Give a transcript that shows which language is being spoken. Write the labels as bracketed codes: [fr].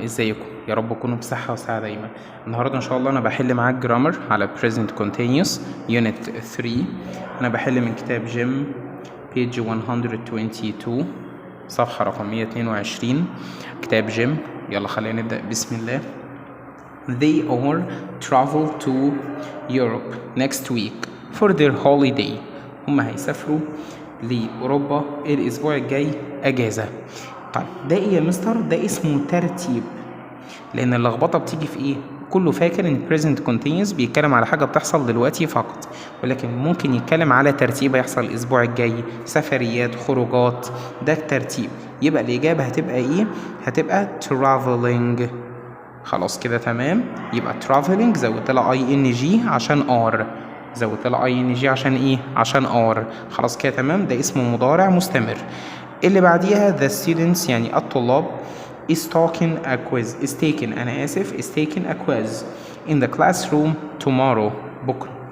[ar] ازيكم؟ يا رب تكونوا بصحة وسعادة دايما. النهارده ان شاء الله انا بحل معاك جرامر على [en] present continuous unit 3. [ar] انا بحل من كتاب جيم page 122 صفحة رقم 122 كتاب جيم. يلا خلينا نبدأ. بسم الله. [en] They all travel to Europe next week for their holiday. [ar] هم هيسافروا لأوروبا الأسبوع الجاي أجازة. طيب ده إيه يا مستر؟ ده اسمه ترتيب، لأن اللخبطة بتيجي في إيه؟ كله فاكر إن present continuous بيتكلم على حاجة بتحصل دلوقتي فقط، ولكن ممكن يتكلم على ترتيب هيحصل الأسبوع الجاي، سفريات، خروجات. ده الترتيب. يبقى الإجابة هتبقى إيه؟ هتبقى traveling. خلاص كده تمام. يبقى traveling زودت لها ing عشان r، زودت لها ing عشان ايه؟ عشان r. خلاص كده تمام. ده اسمه مضارع مستمر. اللي بعديها [en] the students [ar] يعني الطلاب [en] is taking a quiz is taking [ar] أنا آسف [en] is taking a quiz in the classroom tomorrow [ar] بكرة.